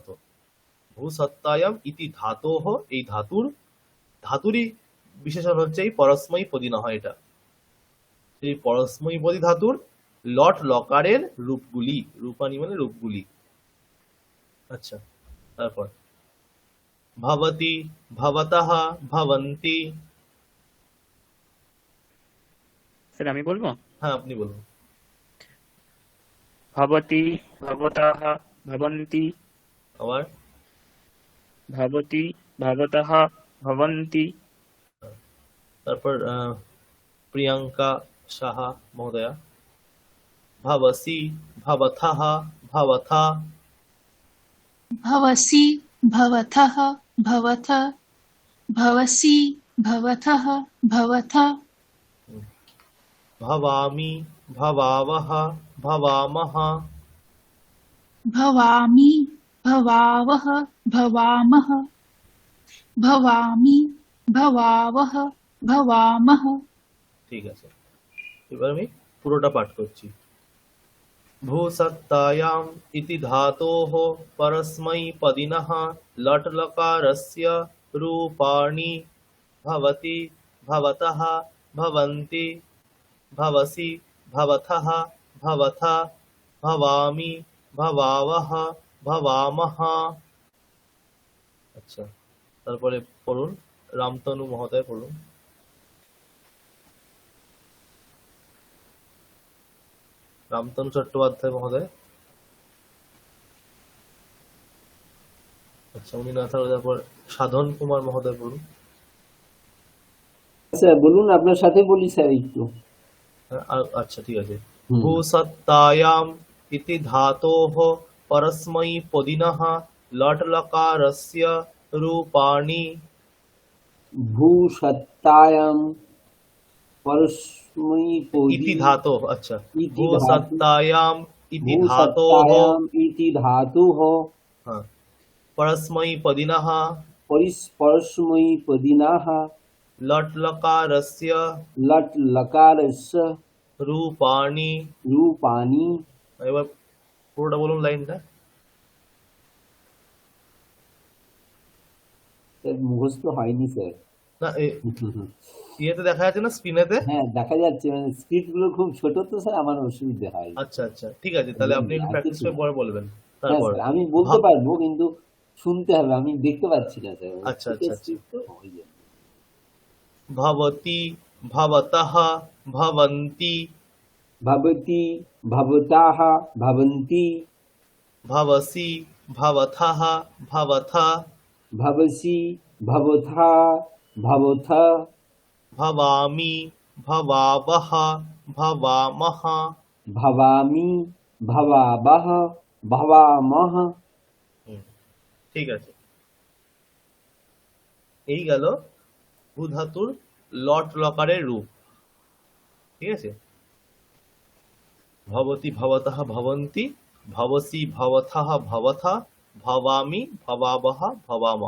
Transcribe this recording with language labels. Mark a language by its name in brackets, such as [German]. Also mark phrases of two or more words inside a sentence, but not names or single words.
[Sanskrit] ভূ সত্তায়াম ইতি ধাতোঃ, [Bangla] এই ধাতুরই বিশেষণ হচ্ছে এই পরস্মৈপদী, না হয় এটা এই পরস্মৈপদী ধাতুর লট লকারের রূপগুলি। রূপানি মানে রূপগুলি। আচ্ছা, তারপর [Sanskrit] भवति भवतः भवन्ति। [Bangla] স্যার আমি বলবো? হ্যাঁ, আপনি বলুন। [Sanskrit] ভবতি ভবতः ভবন্তি, [Bangla] আবার [Sanskrit] ভবতি ভবতः ভবন্তি। [Bangla] তারপর প্রিয়াঙ্কা সাহা মহোদয়া, [Sanskrit] भवसि भवथः भवथा। भवसि भवथः भवथ भवसि भवथः भवथ भवामि भवावः भवामः। भवामि भवावः भवामः भवामि भवावः भवामः। [Bangla] ঠিক আছে, এবার আমি পুরোটা পাঠ করছি। [Sanskrit] भूसत्तायाम् इति धातोः परस्मैपदिनः लट् लकारस्य रूपाणि भवति भवतः भवन्ति भवसि भवथः भवथा भवामि भवावः भवामः। [Bangla] আচ্ছা, তারপরে পড়ুন, রামতনু মহোদয় পড়ুন। রামতনু চট্টোপাধ্যায় মহোদয়। আচ্ছা, উনি না থাকলে তারপর সাধন কুমার মহোদয় পড়ুন। স্যার বলুন, আপনার সাথে বলি স্যার একটু। আচ্ছা, ঠিক আছে। হুম। [Sanskrit] भूसत्तायाम् इति धातोः परस्मैपदिनः लट् लकारस्य रूपाणि। भूसत्तायां परस्मैपदी इति धातोः, अच्छा, इति भूसत्तायाम् इति धातोः, भूसत्तायाम् इति धातुः हाँ, परस्मैपदिनः परस्मैपदिनः लट् लकारस्य लट् लकारस्य रूपाणि। रूपाणि। [Bangla] এবার পুরোটা বলুন লাইনটা। স্যার মুখস্থ হয়নি স্যার। না, ইয়েতে দেখা যাচ্ছে না স্ক্রিনেতে? হ্যাঁ দেখা যাচ্ছে, মানে স্ক্রিপ্ট গুলো খুব ছোট তো স্যার, আমার অসুবিধা হয়। আচ্ছা আচ্ছা, ঠিক আছে, তাহলে আপনি একটু প্র্যাকটিস করে পরে বলবেন। হ্যাঁ তারপর স্যার, আমি বলতে পারবো কিন্তু শুনতে হবে, আমি দেখতে পাচ্ছি না স্যার। আচ্ছা, আচ্ছা, আচ্ছা। স্ক্রিপ্ট তো ওই জন্য। [Sanskrit] भवति भवतः भवन्ति भवति भवताः भवन्ति भवसि भवथः भवथा भवसि भवथा भवथ भवामि भवावः भवामः। भवामि भवावः भवामः। [Bangla] ঠিক আছে, এই গেল ভূ ধাতুর লট লকারের রূপ। ঠিক আছে, [Sanskrit] ভবতি ভবতः ভবন্তি ভবসি ভবথः ভবথা ভবামি ভবাবহ ভবামহ।